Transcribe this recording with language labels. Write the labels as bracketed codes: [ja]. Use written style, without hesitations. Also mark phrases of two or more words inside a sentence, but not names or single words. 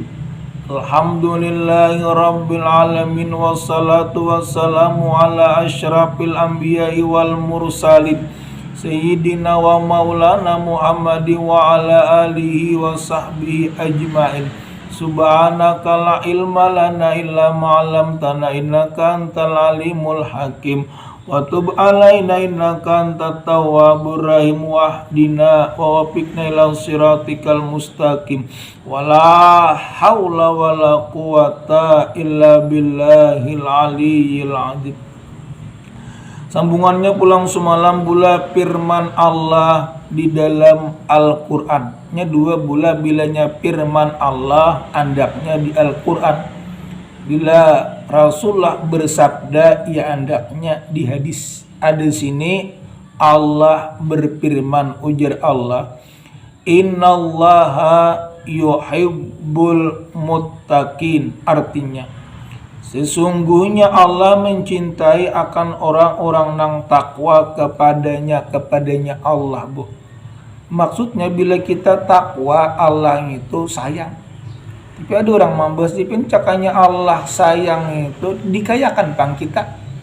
[ar] الحمد لله رب العالمين والصلاة والسلام على أشرف الأنبياء والمرسلين سيدنا ومولانا محمد وعلى آله وصحبه أجمعين. سبحانك لا علم لنا إلا ما علمتنا إنك أنت العليم الحكيم. وتب علينا إنك أنت التواب الرحيم واهدنا ووفقنا إلى صراطك المستقيم. ولا حول ولا قوة إلا بالله العلي العظيم. [bjn] Sambungannya pulang semalam bula firman Allah di dalam Al-Qur'an. Nya dua bula bilanya firman Allah andaknya di Al-Qur'an. Bila Rasulullah bersabda, ya andaknya di hadis. Ada sini Allah berfirman, ujar Allah, [ar] إن الله يحب المتقين. [bjn] Artinya, sesungguhnya Allah mencintai akan orang-orang nang takwa kepadanya Allah, Bu. Maksudnya bila kita takwa, Allah itu sayang. Tapi ada orang membahas di pencakanya Allah sayang itu dikayakan pang kita.